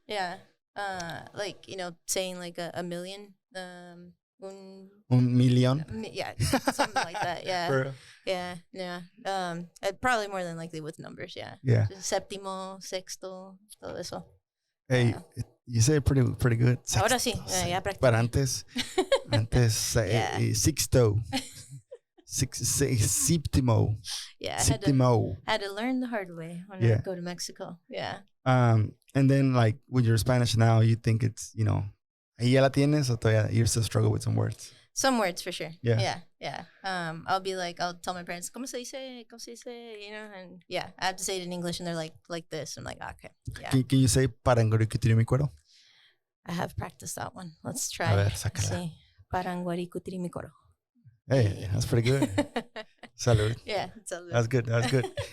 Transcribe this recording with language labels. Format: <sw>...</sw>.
<en>Yeah, like saying like a million.</en> <es>Un</es> <en>million. Yeah, something like that. Yeah. Yeah. Probably more than likely with numbers. Yeah. Yeah.</en> <es>Séptimo, sexto, todo eso.</es> <en>Hey, you say it pretty good.</en> <es>Sexto, ahora sí. Ya pero antes, sexto, séptimo.</es> <en>Yeah.</en> <es>Séptimo.</es> <en>I had to learn the hard way when I go to Mexico. Yeah. And then like with your Spanish now, you think it's ahí ya la tienes o todavía you still struggle with some words? Some words for sure. Yeah. I'll tell my parents, ¿cómo se dice?</en> <es>¿Cómo se dice?</es> <en>And yeah, I have to say it in English and they're like this. I'm like, okay. Yeah. Can you say paranguaricutirimicoro? I have practiced that one. Let's try.</en> <es>A ver, sácala. Sí. Paranguaricutirimicoro.</es> <en>Hey, that's pretty good. Salud. Yeah, salud. That's good.</en>